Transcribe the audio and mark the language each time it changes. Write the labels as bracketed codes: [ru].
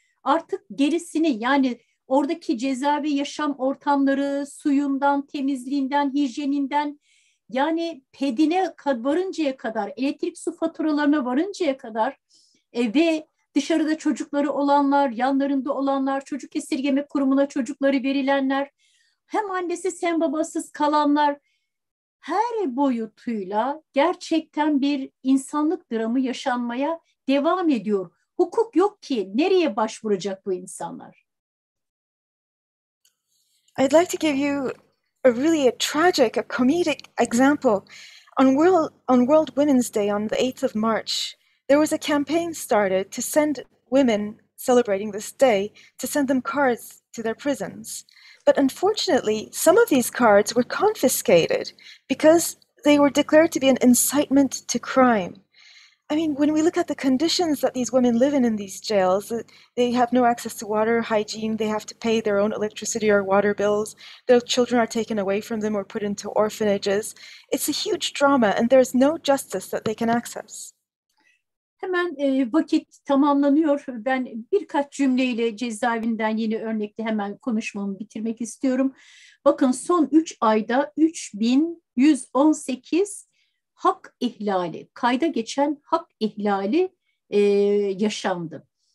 [tr] Artık gerisini, yani oradaki cezaevi yaşam ortamları, suyundan, temizliğinden, hijyeninden, yani pedine varıncaya kadar, elektrik su faturalarına varıncaya kadar ve dışarıda çocukları olanlar, yanlarında olanlar, çocuk esirgeme kurumuna çocukları verilenler, hem annesiz hem babasız kalanlar, her boyutuyla gerçekten bir insanlık dramı yaşanmaya devam ediyor. Hukuk yok ki nereye başvuracak bu insanlar? [en] I'd like to give you a tragic, a comedic example. On World Women's Day on the 8th of March, there was a campaign started to send women celebrating this day, to send them cards to their prisons. But unfortunately, some of these cards were confiscated because they were declared to be an incitement to crime. I mean, when we look at the conditions that these women live in these jails, they have no access to water, hygiene, they have to pay their own electricity or water bills, their children are taken away from them or put into orphanages. It's a huge drama and there's no justice that they can access. [tr] Hemen vakit tamamlanıyor. Ben birkaç cümleyle cezaevinden yeni örnekte hemen konuşmamı bitirmek istiyorum. Bakın son 3 ayda 3118 hak ihlali, kayda geçen hak ihlali yaşandı.